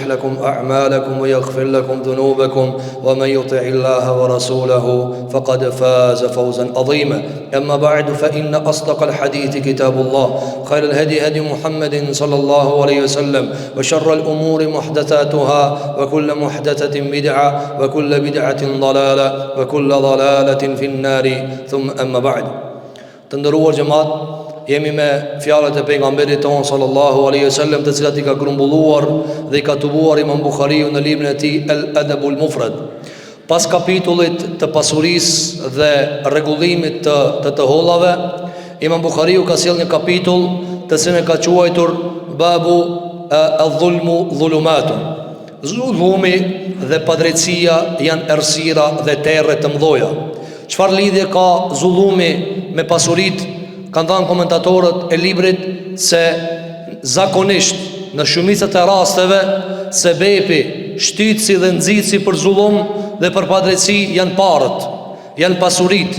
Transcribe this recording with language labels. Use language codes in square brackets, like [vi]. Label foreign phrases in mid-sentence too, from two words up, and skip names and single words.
[ar] لكم أعمالكم ويغفر لكم ذنوبكم ومن يطع الله ورسوله فقد فاز فوزا عظيما أما بعد فإن أصدق الحديث كتاب الله خير الهدي هدي محمد صلى الله عليه وسلم وشر الأمور محدثاتها وكل محدثة بدعة وكل بدعة ضلالة وكل ضلالة في النار ثم أما بعد [sq] Të nderuar xhemat jemi me fjalët e pejgamberit ton [ar] صلى الله عليه وسلم [sq] të cilat I ka grumbulluar dhe I ka tubuar Imam Buhariu në librin e tij El Adabul Mufrad. Pas kapitullit të pasurisë dhe rregullimit të hollave, Imam Buhariu ka sjellë një kapitull të cilin e ka quajtur Babu al-Dhulmu Dhulumatun. Zullumi dhe padrejtësia janë errësira dhe terre të mëdha. Çfarë lidhje ka zullumi me pasuritë? Kanë thënë komentatorët e librit se zakonisht në shumicën e rasteve sebepi, shtytësi dhe nxitësi për zullum dhe për padrejtësi janë parët, janë pasuritë.